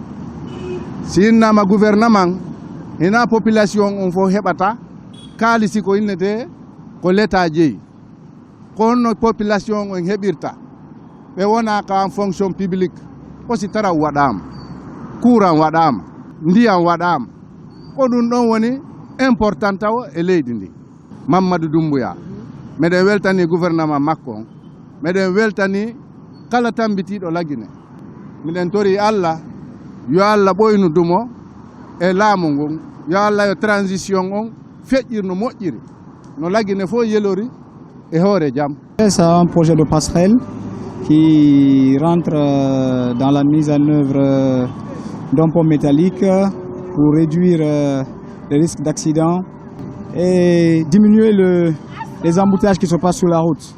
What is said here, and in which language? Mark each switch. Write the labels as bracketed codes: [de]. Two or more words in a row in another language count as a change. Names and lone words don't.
[ff] si innama gouvernement hina population on fof heɓata kaalisi ko innete ko l'état jeeyi ko honno population on heɓirta ɓe wona ka [fr] en fonction publique [ff] hosi taraw waɗama courant waɗama ndiyam waɗama ko ɗum ɗon woni important taw e leydi ndi Mamadou Doumbouya meɗen weltani gouvernement makko on meɗen weltani kala tambitiɗo lagine miɗen tori Allah yo Allah ɓoynu dumo e laamu ngon yo Allah yo transition on feƴƴir no moƴƴiri no lagine fof yelori e hoore jaam. [fr] C'est un projet de passerelle qui rentre dans la mise en œuvre d'un pont métallique pour réduire les risques d'accident et diminuer les embouteillages qui se passent sur la route.